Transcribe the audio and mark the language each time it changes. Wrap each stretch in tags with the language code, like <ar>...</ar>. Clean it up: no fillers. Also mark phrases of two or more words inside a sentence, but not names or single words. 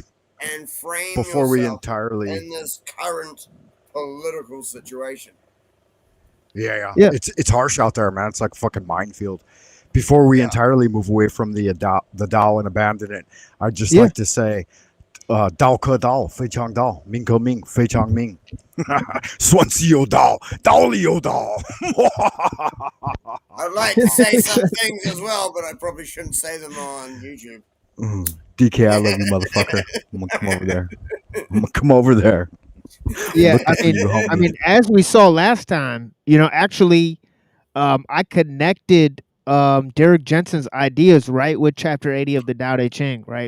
<en>and frame before we yourself entirely in this current political situation. Yeah. Yeah. It's harsh out there, man. It's like a fucking minefield. Before we entirely move away from the Dao and abandon it, I'd just like to say,</en> <zh>道可道, 非常道，名可名，非常名. Swan Si Yo Dao, Dao Li Yo Dao.</zh> <en>I'd like to say some things as well, but I probably shouldn't say them on YouTube. DK, I love you, motherfucker. I'm gonna come over there. Yeah, Looking for you, I homie. mean, as we saw last time, actually, I connected Derrick Jensen's ideas right with chapter 80 of the Tao Te Ching, right?</en>